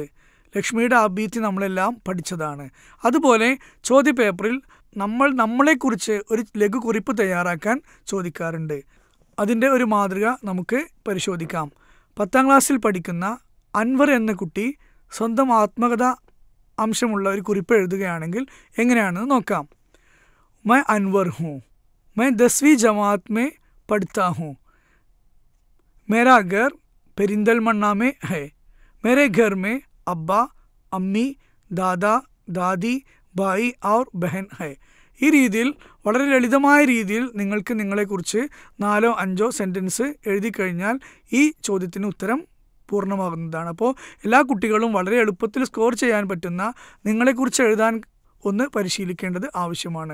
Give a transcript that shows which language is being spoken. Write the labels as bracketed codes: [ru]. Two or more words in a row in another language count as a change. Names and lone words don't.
[ml] ലക്ഷ്മിയുടെ ആപ് ബീത്തി നമ്മളെല്ലാം പഠിച്ചതാണ്. അതുപോലെ ചോദ്യപേപ്പറിൽ നമ്മളെക്കുറിച്ച് ഒരു ലഘു കുറിപ്പ് തയ്യാറാക്കാൻ ചോദിക്കാറുണ്ട്. അതിൻ്റെ ഒരു മാതൃക നമുക്ക് പരിശോധിക്കാം. 10ാം ക്ലാസ്സിൽ പഠിക്കുന്ന അൻവർ എന്ന കുട്ടി സ്വന്തം ആത്മകഥ അംശമുള്ള ഒരു കുറിപ്പ് എഴുതുകയാണെങ്കിൽ എങ്ങനെയാണെന്ന് നോക്കാം. [hi] मैं अनवर हूँ, मैं 10वीं जमात में पढ़ता हूँ, मेरा घर पेरिंदलमन्ना में है, मेरे घर में अब्बा, अम्मी, दादा, दादी, भाई और बहन है. [ml] ഈ രീതിയിൽ വളരെ ലളിതമായ രീതിയിൽ നിങ്ങൾക്ക് നിങ്ങളെക്കുറിച്ച് 4-5 സെൻറ്റൻസ് എഴുതി കഴിഞ്ഞാൽ ഈ ചോദ്യത്തിന് ഉത്തരം പൂർണ്ണമാകുന്നതാണ്. അപ്പോൾ എല്ലാ കുട്ടികളും വളരെ എളുപ്പത്തിൽ സ്കോർ ചെയ്യാൻ പറ്റുന്ന നിങ്ങളെക്കുറിച്ച് എഴുതാൻ ഒന്ന് പരിശീലിക്കേണ്ടത് ആവശ്യമാണ്.